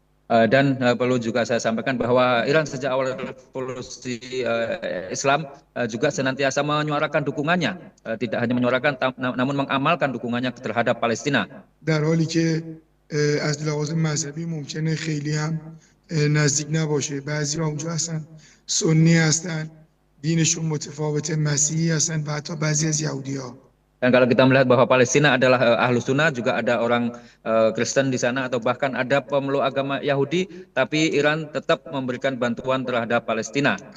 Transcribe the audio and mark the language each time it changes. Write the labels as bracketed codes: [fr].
[id] Dan perlu juga saya sampaikan bahwa Iran sejak awal revolusi Islam juga senantiasa menyuarakan dukungannya, tidak hanya menyuarakan namun mengamalkan dukungannya terhadap Palestina. [fa] در حالی که از لحاظ مذهبی ممکنه خیلی هم نزدیک نباشه. بعضی اونجا هستن سنی هستن، دینشون متفاوته، مسیحی هستن و حتی بعضی از یهودی‌ها. [id] Dan kalau kita melihat bahwa Palestina adalah ahlu sunnah, juga ada orang Kristen di sana atau bahkan ada pemeluk agama Yahudi, tapi Iran tetap memberikan bantuan terhadap Palestina.